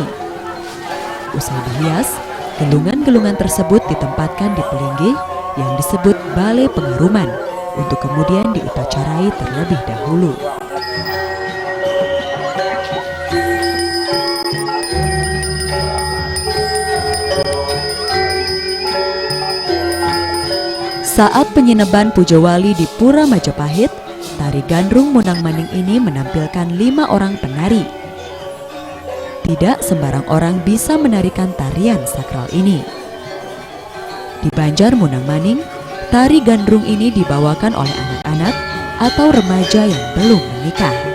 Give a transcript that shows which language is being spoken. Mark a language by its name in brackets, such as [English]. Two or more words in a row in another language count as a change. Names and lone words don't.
[Indonesian] Usai dihias, gelungan-gelungan tersebut ditempatkan di pelinggih yang disebut balai pengaruman untuk kemudian diupacarai terlebih dahulu. Saat penyineban Puja Wali di Pura Majapahit, tari gandrung Munang Maning ini menampilkan 5 orang penari. Tidak sembarang orang bisa menarikan tarian sakral ini. Di Banjar Munang Maning, tari gandrung ini dibawakan oleh anak-anak atau remaja yang belum menikah.